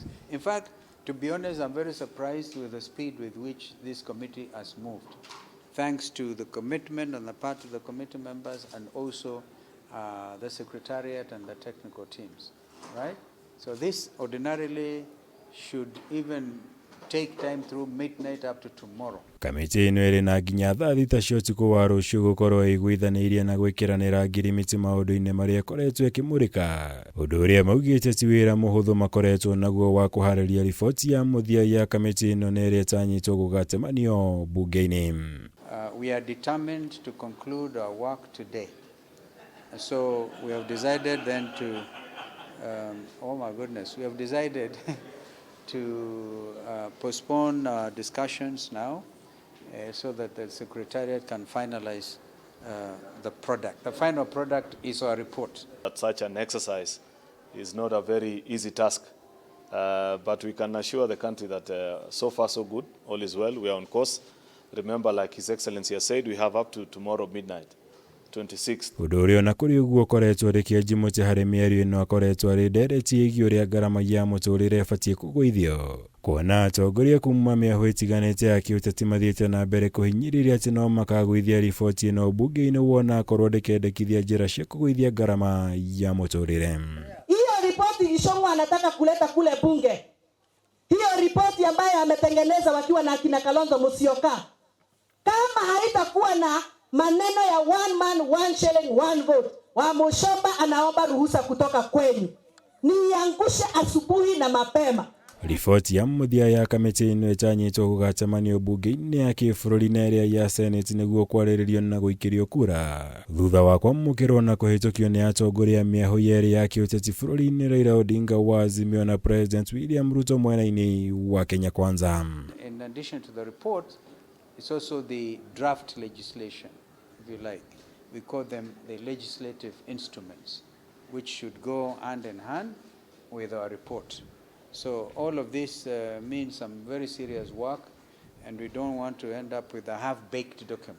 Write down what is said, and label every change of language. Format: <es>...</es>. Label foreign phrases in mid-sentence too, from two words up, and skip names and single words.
<en>In fact, to be honest, I'm very surprised with the speed with which this committee has moved, thanks to the commitment on the part of the committee members and also the secretariat and the technical teams, right? So this ordinarily should even take time through midnight up to tomorrow.</en> <ki>Kamĩtĩ ĩno ĩrĩ na nginya thaa thita cia ũtukũ wa rũciũ gũkorwo ĩiguithanĩirie na gwĩkĩranĩra ngirimiti maũndũ-inĩ marĩa ĩkoretwo ĩkĩmũrĩka, ũndũ ũrĩa maugĩte ti wĩra mũhũthũ makoretwo naguo wa kũharĩria riboti ya muthia ya kamĩtĩ ĩno na ĩrĩa ĩtanyĩtwo gũgatemanio bunge-inĩ.</ki> <en>We are determined to conclude our work today. So we have decided then to oh my goodness, we have decided to postpone discussions now so that the Secretariat can finalize the product. The final product is our report. That such an exercise is not a very easy task, but we can assure the country that so far so good, all is well, we are on course. Remember, like His Excellency has said, we have up to tomorrow midnight. 26th.</en> <ki>Ũndũ ũrĩa na kũrĩ ũguo koretwo rĩkĩanji mũtĩ harĩ mĩario ĩno akoretwo arĩ ndereti ĩgiĩ ũrĩa ngarama ya mũtũrĩre ĩbatiĩ kũgũithio, kuona atongoria kuma mĩahũ ĩtiganĩte ya kĩũteti mathiĩte na mbere kũhinyĩrĩria atĩ no makagũithia riboti ĩno bunge-inĩ wona akorwo ndĩkendekithia njĩra cia kũgũithia ngarama ya mũtũrĩre.</ki> <sw>Hiyo ripoti Ishongwa anataka kuleta kule bunge, hiyo ripoti ambayo ametengeneza wakiwa na akina Kalonzo Musyoka, kama haitakuwa na maneno ya</sw> <en>one man, one shilling, one vote,</en> <sw>wa Mushomba anaomba ruhusa kutoka kwenu niangushe asubuhi na mapema.</sw> <ki>Riboti ya muthia ya kamĩtĩ ĩno ĩtanyĩtwo gũgatemanio bunge-inĩ ya kĩbũrũri na ĩrĩa ya Senate nĩguo kwarĩrĩrio na gũikĩrio kura, thutha wa kwamũkĩrwo na kũhĩtũkio nĩ atongoria mĩahũ yerĩ ya kĩũteti bũrũri-inĩ Raila Odinga wa Azimio na President William Ruto mwena-inĩ wa Kenya Kwanza.</ki> <en>In addition to the report, it's also the draft legislation, if you like. We call them the legislative instruments, which should go hand in hand with our report. So all of this means some very serious work, and we don't want to end up with a half-baked document.</en>